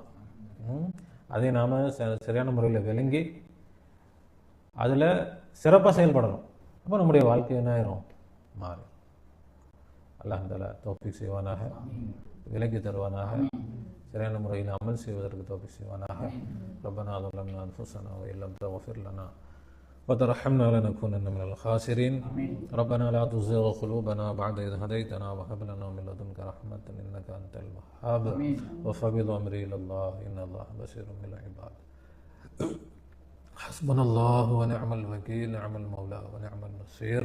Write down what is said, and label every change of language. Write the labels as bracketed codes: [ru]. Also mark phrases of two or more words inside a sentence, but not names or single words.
[ta] அதை நாம் சரியான முறையில் விளங்கி அதில் சிறப்பாக செயல்படணும். அப்போ நம்முடைய வாழ்க்கை என்ன ஆயிரும், மாறும். அல்லாஹ் தஆலா தௌஃபீக் செய்வானாக, விலக்கி தருவானாக, சரியான முறையில் அமல் செய்வதற்கு தௌஃபீக் செய்வானாக. [ar] ரப்பனா ظلمنا أنفسنا وإن لم تغفر لنا وترحمنا لنكونن من الخاسرين. ربنا لا تزغ قلوبنا بعد إذ هديتنا وهب لنا من لدنك رحمة إنك أنت الوهاب. وفوض أمري إلى الله إن الله بصير بالعباد. حسبنا الله ونعم الوكيل، نعم المولى ونعم النصير.